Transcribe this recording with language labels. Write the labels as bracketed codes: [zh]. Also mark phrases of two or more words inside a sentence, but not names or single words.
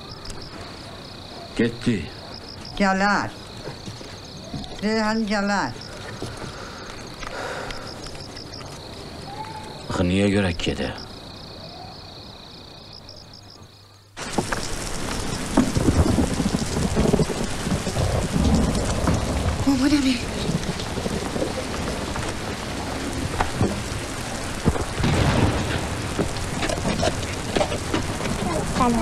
[tr] Gitti. Gelir. Reyhan gelir. [az] Axı niyə görək gedə? [fa] مامانمه. سلام.